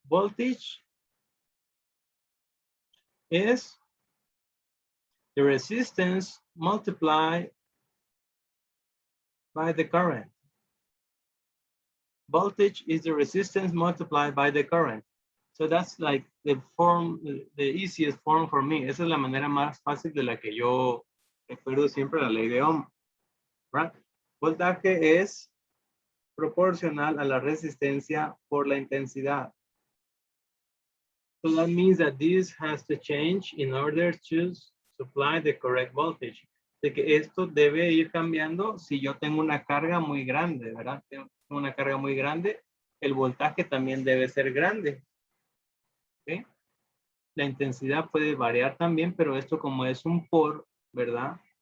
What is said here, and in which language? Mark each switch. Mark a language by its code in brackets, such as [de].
[en] Voltage is the resistance multiplied by the current. Voltage is the resistance multiplied by the current. So that's like the easiest form for me. [es] Esa es la manera más fácil de la que yo recuerdo siempre la ley de Ohm. Right? Voltaje es proporcional a la resistencia por la intensidad. [en] So that means that this has to change in order to supply the correct voltage. [es] De que esto debe ir cambiando si yo tengo una carga muy grande, ¿verdad? Tengo una carga muy grande, el voltaje también debe ser grande. ¿Okay? La intensidad puede variar también, pero esto como es un por, ¿verdad?